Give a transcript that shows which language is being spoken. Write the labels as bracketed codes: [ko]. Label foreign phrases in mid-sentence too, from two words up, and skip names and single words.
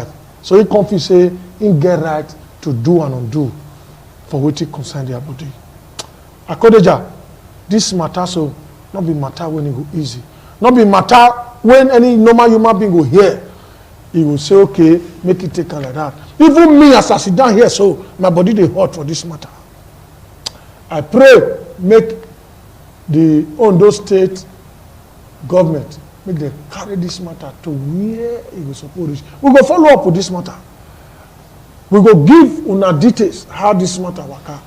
[pcm] So he come to say, he get right to do and undo for what he concern their body. Akodeja, this matter so not be matter when it go easy. Not be matter when any normal human being go hear. He will say, okay, make it take like that. Even me as I sit down here, so my body dey hot for this matter. I pray make the Ondo State government make them carry this matter to where it was supposed to reach. We go follow up with this matter. We go give una details how this matter work out.